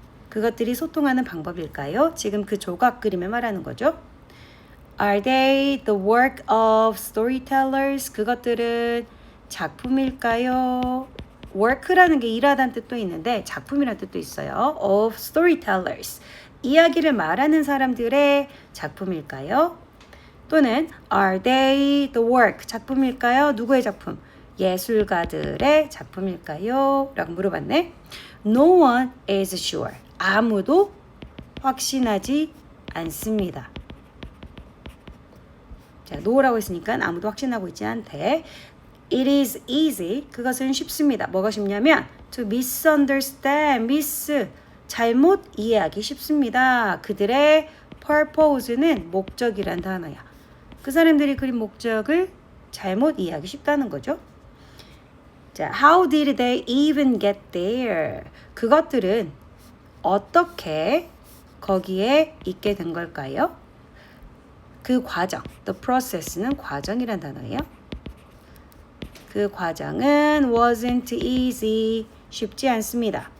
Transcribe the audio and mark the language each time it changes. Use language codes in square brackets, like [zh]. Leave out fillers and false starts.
[ko] 그것들이 소통하는 방법일까요? 지금 그 조각 그림을 말하는 거죠. [en] Are they the work of storytellers? [ko] 그것들은 작품일까요? work라는 게 일하다는 뜻도 있는데 작품이라는 뜻도 있어요. [en] of storytellers. [ko] 이야기를 말하는 사람들의 작품일까요? 또는 [en] are they the work? [ko] 작품일까요? 누구의 작품? 예술가들의 작품일까요? 라고 물어봤네. [en] No one is sure. [ko] 아무도 확신하지 않습니다. 자, no라고 했으니까 아무도 확신하고 있지 않대. [en] It is easy. [ko] 그것은 쉽습니다. 뭐가 쉽냐면 [en] to misunderstand, [ko] 잘못 이해하기 쉽습니다. 그들의 [en] purpose [ko] 는 목적이란 단어야. 그 사람들이 그린 목적을 잘못 이해하기 쉽다는 거죠. 자, [en] how did they even get there? [ko] 그것들은 어떻게 거기에 있게 된 걸까요? 그 과정, [en] the process [ko] 는 과정이란 단어예요. 그 과정은 [en] wasn't easy, [ko] 쉽지 않습니다.